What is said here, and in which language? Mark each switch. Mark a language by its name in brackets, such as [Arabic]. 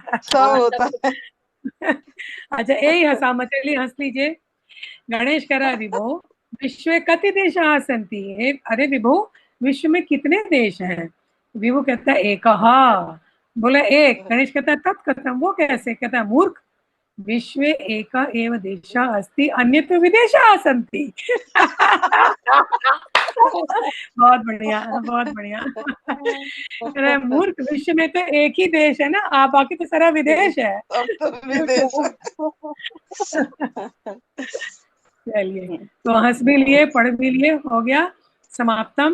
[Hindi] सब होता है। अच्छा यही हंसा मचली, हंस लीजिए। गणेश कह रहा, [Sanskrit] विभो विश्व कति देशाः सन्ति, [Hindi] अरे विभो विश्व में कितने देश हैं? विभो कहता है एकहा, बोला एक। गणेश कहता है [Sanskrit] तत् कथम, [Hindi] वो कैसे? कहता है मूर्ख, [Sanskrit] विश्व एका एव देशः अस्ति, अन्यत् विदेशाः सन्ति। [Hindi] बहुत बढ़िया, बहुत बढ़िया। अरे मूर्ख, विश्व में तो एक ही देश है ना, आप बाकी तो सारा विदेश है। चलिए, तो हंस भी लिए, पढ़ भी लिए, हो गया समाप्तम।